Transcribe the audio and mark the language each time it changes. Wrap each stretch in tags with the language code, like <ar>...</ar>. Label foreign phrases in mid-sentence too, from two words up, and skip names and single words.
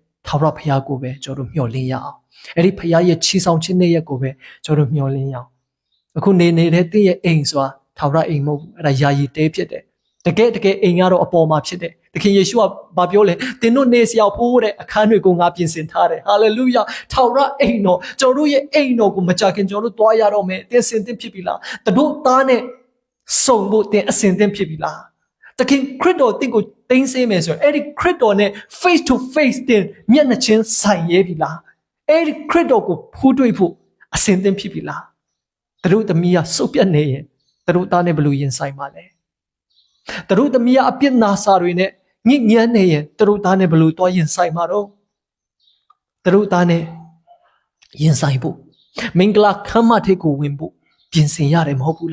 <my>ထာဝရဘုရားကိုပဲကျွန်တော်တို့မျှော်လင့်ရအောင်အဲ့ဒီဘုရားရဲ့ချီဆောင်ခြင်းနဲ့ရက်ကိုပဲကျွန်တော်တို့မျှော်လင့်ရအောင်အခုနေတဲ့တင့်ရဲ့အိမ်ဆိုတာထာဝရအိမ်မဟုတ်ဘူးအဲ့ဒါယာယီတဲဖြစ်တယ်တကယ်အိမ်ကတော့အပေါ်မှာဖြစ်တယ်သခင်ယေရှုကဘာပြောလဲသင်တို့နေစရာဖို့တဲ့အခန်းတွေကိုငါပြင်ဆင်ထားတယ်ဟာလေလုယာထာဝရအိမ်တော်ကျွန်တော်တို့ရဲ့အိမ်တော်ကိုမကြခင်ကျွန်တော် တို့တွားရတော့မယ်သင်အစဉ်သင့်ဖြစ်ပြီလားတို့သားနဲ့စုံဖို့သင်အစဉ်သင့်ဖြစ်ပြီလားသခင်ခရစ်တော်တင့်ကိုတင်းစေးမယ်ဆိုရင်အဲ့ဒီခရစ်တော်နဲ့</my> <en>face to face</en> <my>တင်မျက်နှာချင်းဆိုင်ရဲပြီလားအဲ့ဒီခရစ်တော်ကိုဖူးတွေ့ဖို့အစဉ်သင့်ဖြစ်ပြီလားတို့သမီးကစုပ်ပြတ်နေ ရင်တို့သားနဲ့ဘယ်လိုရင်ဆိုင်မှာလဲတို့သမီးကအပြစ်နာစာတွေနဲ့ညစ်ညမ်းနေရင်တို့သားနဲ့ဘယ်လိုတွားရင်ဆိုင်မှာတော့တို့သားနဲ့ရင်ဆိုင်ဖို့မင်္ဂလာခမ်းမထိပ်ကိုဝင်ဖို့ပြင်ဆင်ရတယ်မဟုတ်ဘူး</my>